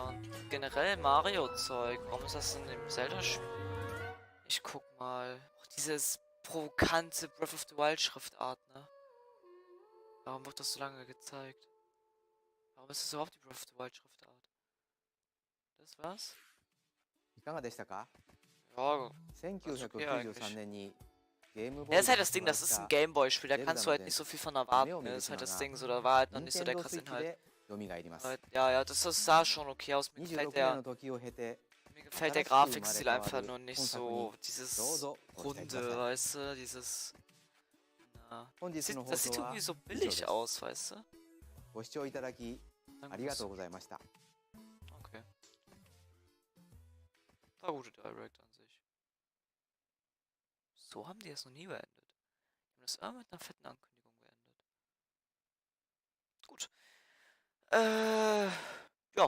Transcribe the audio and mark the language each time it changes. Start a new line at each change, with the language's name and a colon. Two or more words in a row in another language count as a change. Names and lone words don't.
German: Und generell Mario-Zeug, warum ist das in dem Zelda-Spiel? Ich guck mal. Auch dieses provokante Breath of the Wild Schriftart, ne? Warum wird das so lange gezeigt? Warum ist das überhaupt die Breath of the Wild Schriftart? Das war's.
Japanese: いかがでしたか？
German: Ja,
Japanese: 1993年にゲームボー
German: ja,
Japanese: イ
German: ist halt das Ding, das ist ein Gameboy-Spiel, da kannst du halt nicht so viel von erwarten. Ne? Das ist halt das Ding, so, da war halt noch nicht so der krasse Inhalt.
Japanese: 蘇ります。
German: Ja, ja, das sah schon okay aus. Mir
Japanese: 26
German: gefällt
Japanese: 年
German: der,
Japanese: の時を経て
German: mir gefällt der Grafikstil einfach nur nicht so, dieses Runde, weißt du, dieses, na,
Japanese: 本日の放
German: das sieht
Japanese: 送は
German: irgendwie so
Japanese: 以上です
German: billig aus, weißt du?
Japanese: ご視聴いただき
German: Danke
Japanese: ありが
German: fürs
Japanese: とうございました。
German: Okay. War gute Direct an sich. So haben die es noch nie beendet. Die haben das immer mit einer fetten Ankündigung beendet. Gut. Ja.